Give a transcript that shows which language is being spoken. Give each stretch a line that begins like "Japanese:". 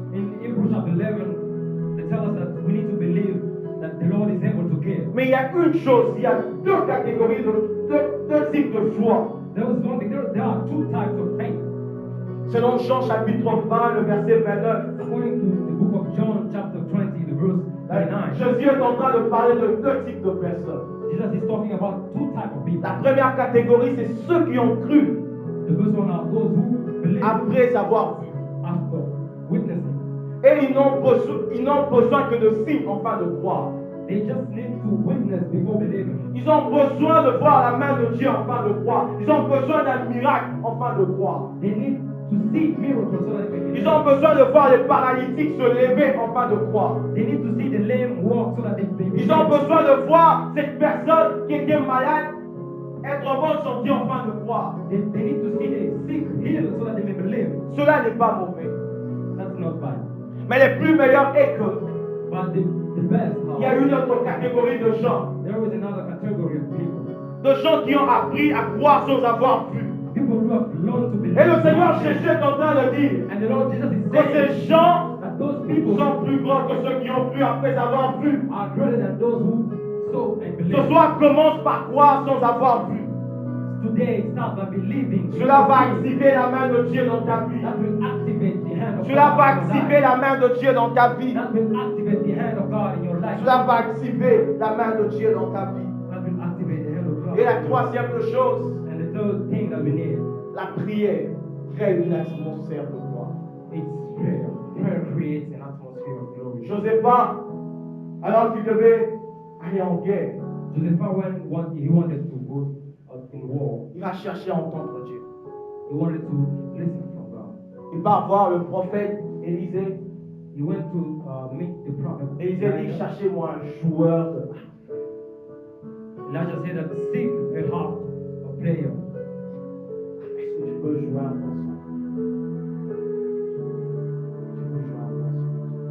English: In Hebrews chapter 11, they tell us that we need to believe that the Lord is able to give.
French: Mais il y a une chose, il y a deux catégories, deux types de foi.
English: There was one thing, there are two types of faith.
French: Selon Jean chapitre 20, le verset 29,
English: According to the book of John, chapter 20, the verse 29,
French: Jésus est en train de parler de deux types de personnes.
English: Jesus is talking about two types of people.
French: La première catégorie, c'est ceux qui ont cru
English: The first one are those who believe
French: après avoir vu.
English: after witnessing.
French: Et ils n'ont besoin que de signes afin de croire.
English: They just need to witness before believing.
French: Ils ont besoin de voir la main de Dieu afin de croire. Ils ont besoin d'un miracle afin de croire.
English: They need to see miracles so that they can
French: Ils ont besoin de voir les paralytiques se lever afin de croire.
English: They need to see the lame walk so that they
French: Ils ont besoin de voir cette personne qui était malade être en bonne santé afin de croire.
English: They need to see the sick healed so that they may believe.
French: Cela n'est pas mauvais.
English: That's not bad.
French: Mais le plus meilleur est que
English: But the best,
French: il y a une autre catégorie de gens.
English: there is another category of people.
French: De gens qui ont appris à croire sans avoir vu.
English: People who have learned to believe.
French: Et le Seigneur Jésus est en train de dire
English: And the Lord Jesus is
French: que
English: saying
French: ces gens
English: that those people
French: sont plus grands que ceux qui ont cru après avoir vu.
English: are greater than those who saw and
French: Ce
English: believe.
French: soir, commence par croire sans avoir vu.
English: Today, start by believing.
French: Cela va activer la main de Dieu dans ta vie.
English: That will activate the hand of
French: Cela
English: God
French: va
English: in your
French: activer
English: life.
French: la main de Dieu dans ta vie.
English: That will activate the hand of God in your life.
French: Cela va activer la main de Dieu dans ta vie.
English: That will activate the hand of God.
French: Et la troisième chose,
English: And the third thing that we need
French: la prière crée une atmosphère de gloire.
English: is prayer. Prayer creates an atmosphere of glory.
French: Josephat, alors qu'il devait aller en guerre,
English: Joseph, when he wanted to go in war,
French: il va chercher à entendre Dieu.
English: he wanted to listen from God.
French: Il va voir le prophète Élisée.
English: He went to meet the prophet.
French: Élisée dit,
English: Elijah.
French: cherchez-moi un joueur de
English: Elijah said that seek a harp, a player.
French: Est-ce que tu peux jouer un morceau? Tu peux jouer un morceau.